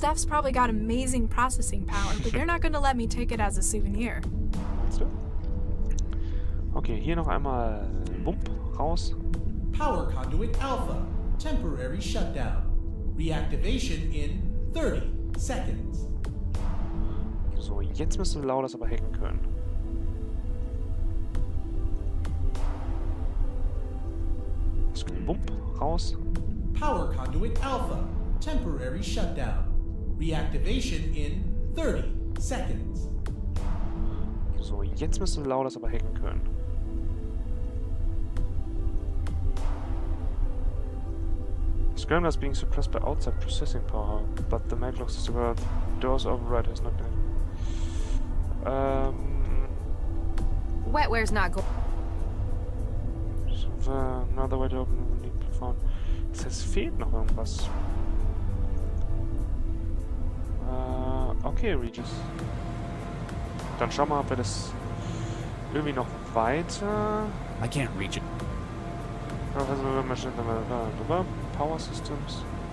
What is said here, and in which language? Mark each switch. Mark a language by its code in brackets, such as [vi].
[en] stuff's probably got amazing processing power, but they're not gonna let me take it as a souvenir. [de] Meinst du? Okay, hier noch einmal Bump, raus. [en] Power conduit Alpha. Temporary shutdown. Reactivation in 30 seconds. [de] So, jetzt müsste Lau das aber hacken können. Bump, raus. [en] Power conduit Alpha. Temporary shutdown. Reactivation in 30 seconds. [de] So, jetzt müsste Lau das aber hacken können. [en] Scram is being suppressed by outside processing power, but the mag logs is where doors override has not been. Wetware's not going. So, another way to open the platform. [de] Es fehlt noch irgendwas. Okay, Regis. Dann schauen wir mal, ob wir das irgendwie noch weiter. [en] I can't reach it. Power Systems.